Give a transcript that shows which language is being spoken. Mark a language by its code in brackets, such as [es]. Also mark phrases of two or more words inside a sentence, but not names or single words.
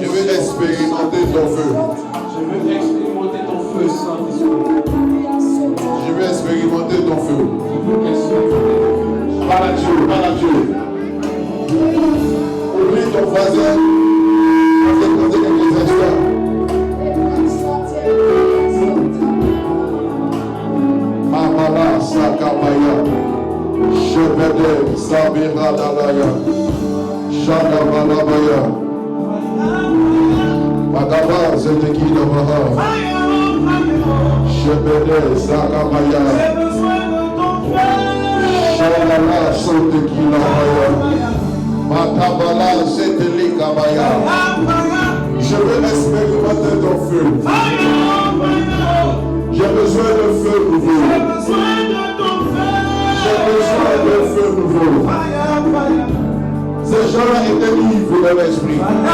[fr] Je veux expérimenter ton feu. Je veux expérimenter ton feu, Saint-Esprit. Je veux expérimenter ton feu. Je veux expérimenter ton feu. Parle à Dieu, parle à Dieu. Oublie ton voisin. On va te poser quelques instants. Mamala Sakabaya. Shebede Sabira Dalaya. Shada Malabaya. Magaba Zetekina Maha. Shebede Sakabaya. Shalala Sotekina Maya. Matabala Zetelika Maya. Je veux expérimenter ton feu. J'ai besoin de feu nouveau. J'ai besoin de feu nouveau. Ces gens-là étaient libres de l'esprit.